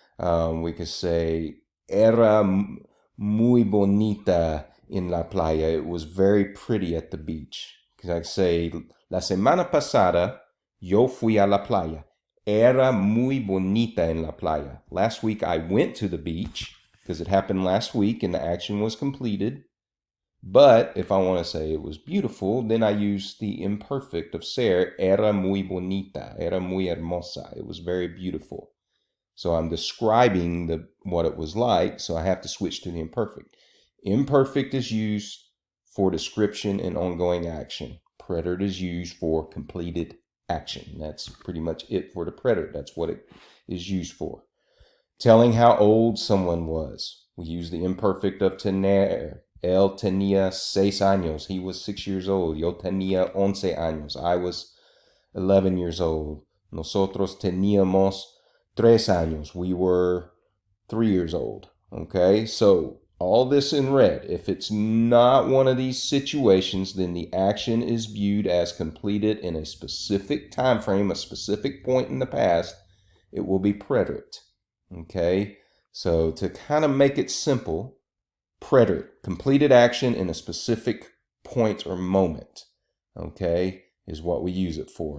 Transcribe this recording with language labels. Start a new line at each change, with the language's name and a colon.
English: We could say,
Spanish: era muy bonita en la playa.
English: It was very pretty at the beach. Because I could say,
Spanish: la semana pasada, yo fui a la playa. Era muy bonita en la playa.
English: Last week I went to the beach because it happened last week and the action was completed. But if I want to say it was beautiful, then I use the imperfect of ser.
Spanish: Era muy bonita. Era muy hermosa.
English: It was very beautiful. So I'm describing what it was like, so I have to switch to the imperfect. Imperfect is used for description and ongoing action. Preterite is used for completed action. That's pretty much it for the preterite. That's what it is used for. Telling how old someone was. We use the imperfect of tener.
Spanish: Él tenía 6 años.
English: He was 6 years old.
Spanish: Yo tenía 11 años.
English: I was 11 years old.
Spanish: Nosotros teníamos 3 años.
English: We were 3 years old. Okay, so all this in red. If it's not one of these situations, then the action is viewed as completed in a specific time frame, a specific point in the past. It will be preterite. Okay, so to kind of make it simple, preterite, completed action in a specific point or moment, okay, is what we use it for.